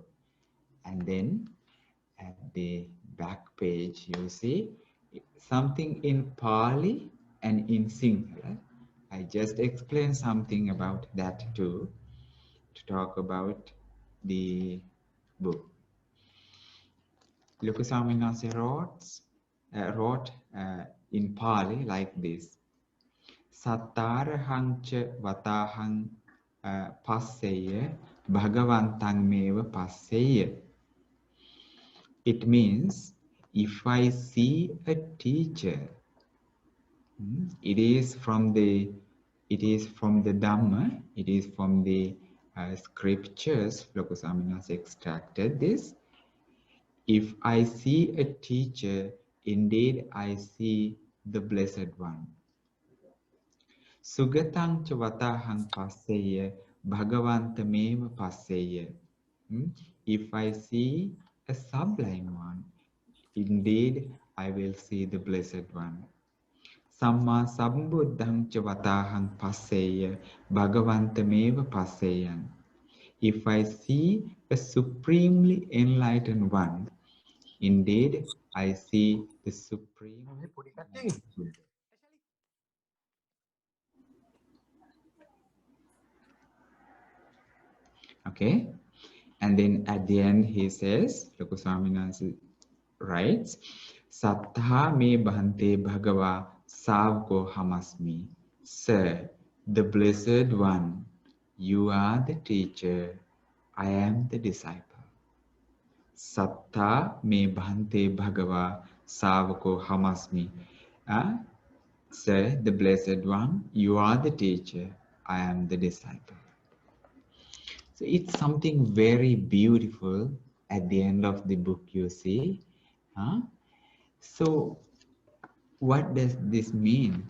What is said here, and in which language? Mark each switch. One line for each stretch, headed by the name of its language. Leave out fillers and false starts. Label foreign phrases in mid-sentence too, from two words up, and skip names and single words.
English: And then at the back page you see something in Pali and in Sinhala. I just explained something about that too, to talk about the book. Loku Swamin Wahanse wrote in Pali like this:
Pali: Sattarahang cha vatahang passeya bhagavantang meva passeya.
English: It means, if I see a teacher, it is from the Dhamma, it is from the scriptures. Loku Swamin Wahanse extracted this. If I see a teacher, indeed I see the Blessed One.
Pali: Sugatang cha vatahang passeya bhagavantameva passeya.
English: If I see a sublime one, indeed I will see the Blessed One.
Pali: Samma sambuddhang cha vatahang passeya bhagavantameva passeyan.
English: If I see a supremely enlightened one, indeed I see the supreme Buddha. Okay, and then at the end he says, Loku Swamin Wahanse writes,
Pali: Sattha me bhante bhagava savko hamasmi.
English: Sir, the Blessed One, you are the teacher, I am the disciple.
Pali: Sattha me bhante bhagava savko hamasmi.
English: Sir, the Blessed One, you are the teacher, I am the disciple. So it's something very beautiful at the end of the book, you see. So what does this mean?